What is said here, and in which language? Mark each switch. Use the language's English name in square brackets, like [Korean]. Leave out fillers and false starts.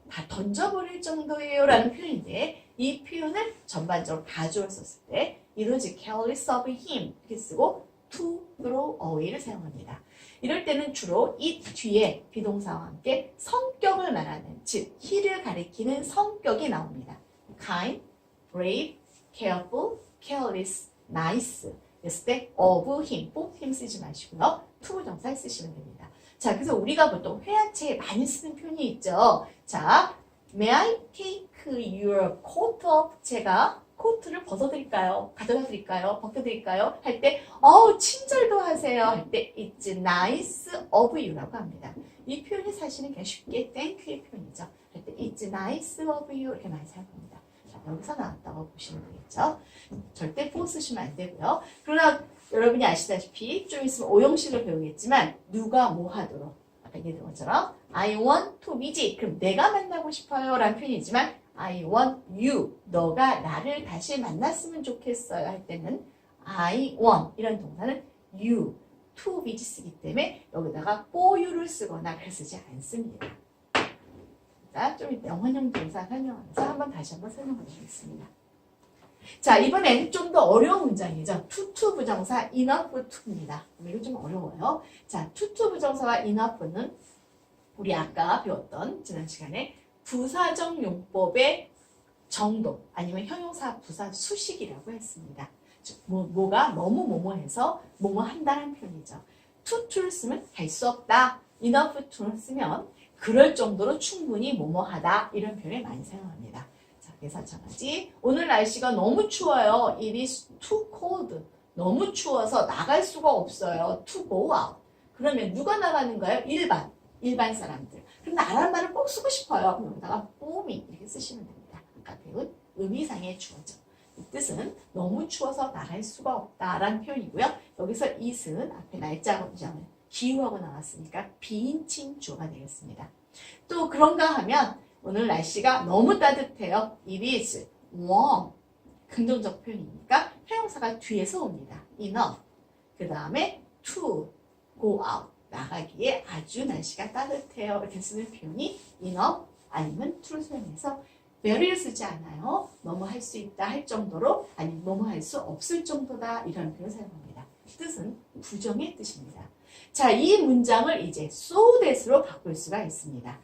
[Korean] 다 던져버릴 정도예요 라는 표현인데 이 표현을 전반적으로 가져올 썼을 때 [English] It was careless of him [Korean] 이렇게 쓰고 to throw away를 사용합니다. 이럴 때는 주로 it 뒤에 비동사와 함께 성격을 말하는 즉 he를 가리키는 성격이 나옵니다. kind, brave, careful, careless, nice 그랬을 때 of him, of him 쓰지 마시고요. to 부정사 쓰시면 됩니다. 자, 그래서 우리가 보통 회화체에 많이 쓰는 표현이 있죠. [English] 자, may I take your coat off? [Korean] 제가 코트를 벗어드릴까요? 가져다 드릴까요? 벗겨드릴까요? 할 때, 친절도 하세요. 할 때, [English] it's nice of you [Korean] 라고 합니다. 이 표현이 사실은 그냥 쉽게 thank의 표현이죠. 할 때, [English] it's nice of you [Korean] 이렇게 많이 사용합니다. 자, 여기서 나왔다고 보시면 되겠죠. 절대 for 쓰시면 안 되고요. 그러나 여러분이 아시다시피 좀 있으면 오형식을 배우겠지만 누가 뭐 하도록 아까 얘기했던 것처럼 I want to visit 그럼 내가 만나고 싶어요 라는 표현이지만 [English] I want you [Korean] 너가 나를 다시 만났으면 좋겠어요 할 때는 I want 이런 동사는 you to visit이기 때문에 여기다가 for you를 쓰거나 그렇게 쓰지 않습니다. 자, 좀 이따 영원형 동사 설명하면서 한번 다시 한번 설명해 드리겠습니다. 자, 이번엔 좀 더 어려운 문장이죠. to 부정사 enough to입니다. 이거 좀 어려워요. 자, to 부정사와 enough는 우리 아까 배웠던 지난 시간에 부사적 용법의 정도 아니면 형용사 부사 수식이라고 했습니다. 즉, 뭐가 뭐뭐해서 뭐뭐 한다는 표현이죠. to를 쓰면 할 수 없다. enough to를 쓰면 그럴 정도로 충분히 뭐뭐하다 이런 표현을 많이 사용합니다. 자, 그래서 마찬가지 오늘 날씨가 너무 추워요. [English] It is too cold. [Korean] 너무 추워서 나갈 수가 없어요. [English] To go out. [Korean] 그러면 누가 나가는가요? 일반 사람들. 그럼 나라는 말을 꼭 쓰고 싶어요. 그럼 여기다가 봄이 이렇게 쓰시면 됩니다. 아까 배운 의미상의 주어죠. 이 뜻은 너무 추워서 나갈 수가 없다라는 표현이고요. 여기서 it은 앞에 날짜하고 기후하고 나왔으니까 비인칭 주어가 되겠습니다. 또 그런가 하면 오늘 날씨가 너무 따뜻해요. [English] It is warm. [Korean] 긍정적 표현이니까 형용사가 뒤에서 옵니다. [English] enough. [Korean] 그 다음에 [English] to go out. [Korean] 나가기에 아주 날씨가 따뜻해요. 이렇게 쓰는 표현이 enough 아니면 to를 사용해서 very를 쓰지 않아요. 뭐뭐 할 수 있다 할 정도로 아니면 뭐뭐 할 수 없을 정도다 이런 표현을 사용합니다. 뜻은 부정의 뜻입니다. 자, 이 문장을 이제 so that으로 바꿀 수가 있습니다.